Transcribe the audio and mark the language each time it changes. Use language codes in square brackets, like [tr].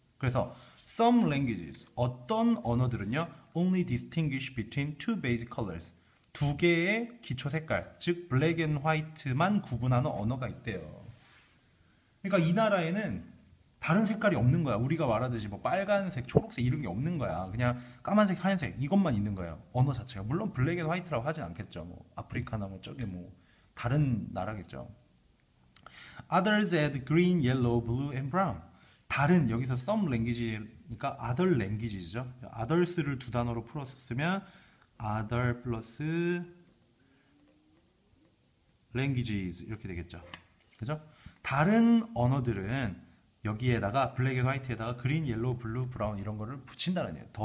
[ko] 그래서 [en] some languages, [ko] 어떤 언어들은요, [en] only distinguish between two basic colors, [ko] 두 개의 기초 색깔, 즉 블랙 앤 화이트만 구분하는 언어가 있대요. 그러니까 이 나라에는 다른 색깔이 없는 거야. 우리가 말하듯이 뭐 빨간색, 초록색 이런 게 없는 거야. 그냥 까만색, 하얀색 이것만 있는 거예요. 언어 자체가. 물론 블랙 앤 화이트라고 하진 않겠죠. 뭐 아프리카나 뭐 저기 뭐 다른 나라겠죠. [en] Others add green, yellow, blue and brown. [ko] 다른, 여기서 some language니까 [en] other languages [ko] 죠. others를 두 단어로 풀어서 쓰면 other 플러스 languages 이렇게 되겠죠. 그죠? 다른 언어들은 여기에다가 블랙 앤 화이트에다가 그린, 옐로우, 블루, 브라운 이런 거를 붙인다는 얘기예요.